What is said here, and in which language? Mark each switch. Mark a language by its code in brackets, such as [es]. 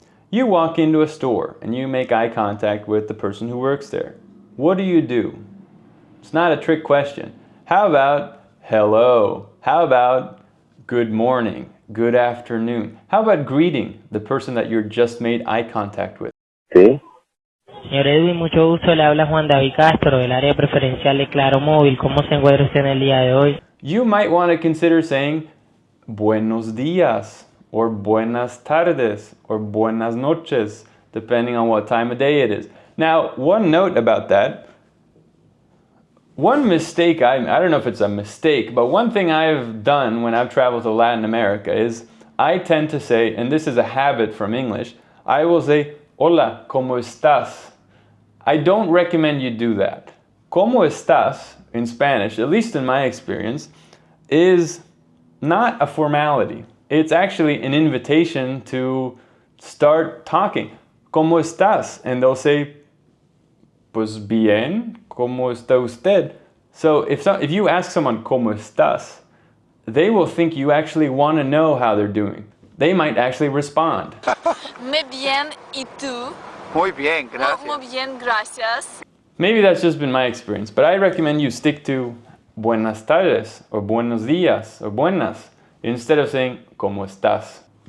[en] You walk into a store and you make eye contact with the person who works there. What do? It's not a trick question. How about hello? How about good morning, good afternoon? How about greeting the person that you just made eye contact with? [es] Sí. Señor Edwin, mucho gusto. Le habla Juan David Castro del área preferencial de Claro Móvil. ¿Cómo se encuentra usted en el día de hoy? [en] You might want to consider saying [es] buenos días [en] or [es] buenas tardes [en] or [es] buenas noches, [en] depending on what time of day it is. Now, one note about that. One mistake, I don't know if it's a mistake, but one thing I've done when I've traveled to Latin America is I tend to say, and this is a habit from English, I will say, [es] hola, ¿cómo estás? [en] I don't recommend you do that. [es] ¿Cómo estás, [en] in Spanish, at least in my experience, is not a formality. It's actually an invitation to start talking. [es] ¿Cómo estás? [en] And they'll say, [es] pues bien, ¿cómo está usted? [en] So if you ask someone, [es] ¿cómo estás? [en] They will think you actually want to know how they're doing. they might actually respond. [es] Muy bien, ¿y tú? Muy bien, gracias. Muy bien, gracias. [en] Maybe that's just been my experience, but I recommend you stick to [es] buenas tardes [en] or [es] buenos días [en] or buenas instead of saying [es] ¿cómo estás?